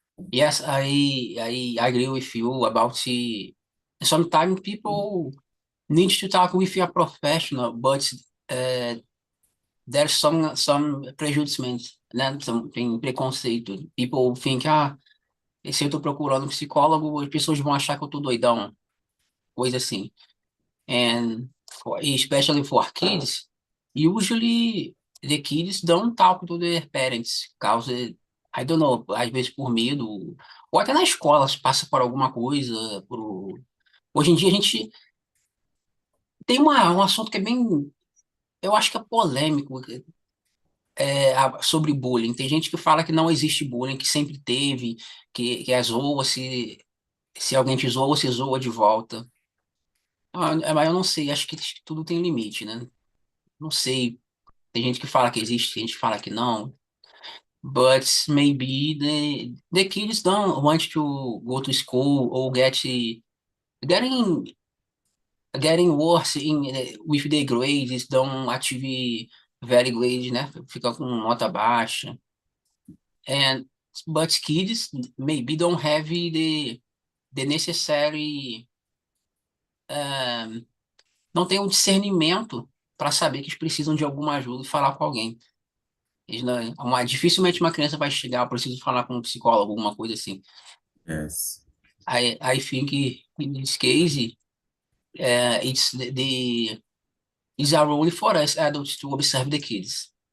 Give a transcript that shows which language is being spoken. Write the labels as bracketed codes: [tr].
[en] Yes, I agree with you about sometimes people need to talk with a professional, but uh, there's some prejudices, né? [pt] Tem preconceito. [en] People think, [pt] se eu tô procurando um psicólogo, as pessoas vão achar que eu tô doidão, coisa assim. [en] And especially for kids, usually the kids don't talk to their parents, causa, I don't know, [pt] às vezes por medo, ou até na escola, se passa por alguma coisa, hoje em dia a gente tem um assunto que é bem, eu acho que é polêmico, sobre bullying. Tem gente que fala que não existe bullying, que sempre teve, que é zoa, se alguém te zoa, você zoa de volta. Mas eu não sei, acho que tudo tem limite, né? Não sei. Tem gente que fala que existe, tem gente que fala que não. [en] But maybe the kids don't want to go to school or getting getting worse with the grades, don't achieve very grades, né? [pt] Fica com nota baixa. [en] And but kids maybe don't have the necessary [pt] não tem o discernimento para saber que eles precisam de alguma ajuda e falar com alguém. Dificilmente uma criança vai chegar, eu preciso falar com um psicólogo, alguma coisa assim. [en] Yes. I think in this case, it's a role for us adults to observe the kids.